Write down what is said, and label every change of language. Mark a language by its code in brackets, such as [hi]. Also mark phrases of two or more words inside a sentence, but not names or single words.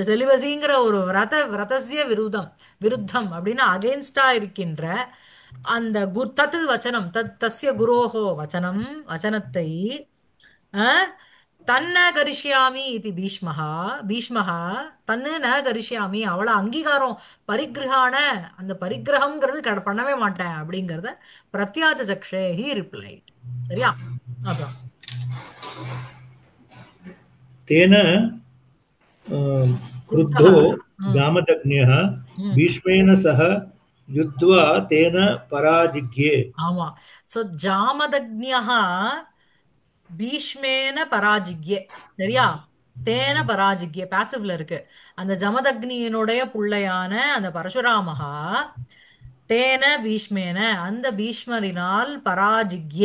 [ta] செலிபசிங்கிற ஒரு [sa] व्रतस्य विरुद्धम् [ta] அப்படின்னா அகெயின்ஸ்டா இருக்கின்ற அந்த [sa] तत् वचनम्, तस्य गुरोः वचनम्, [ta] வச்சனத்தை, அஹ், [sa] तन्न करिष्यामि [ta] இது [sa] भीष्मः, भीष्मः तन्नु न करिष्यामि, [ta] அவளை அங்கீகாரம் பரிகிரகான, அந்த பரிகிரகம்ங்கிறது பண்ணவே மாட்டேன் அப்படிங்கறத [sa] प्रत्या चचक्षे [en] he replied. [ta] சரியா? அப்புறம் [sa] तेन क्रुद्धो क्रुद्धः, ம், जामदग्न्यः ம், भीष्मेण सह युद्ध्वा तेन पराजिग्ये ஆமா. சோ जामदग्न्यः भीष्मेण पराजिग्ये. சரியா? तेन पराजिग्ये [ta] பாசிவ்ல இருக்கு. அந்த ஜமதக்னியினுடைய புள்ளையான அந்த பரசுராமஹா [sa] तेन भीष्मेण [ta] அந்த பீஷ்மரினால் பராஜிக்யே.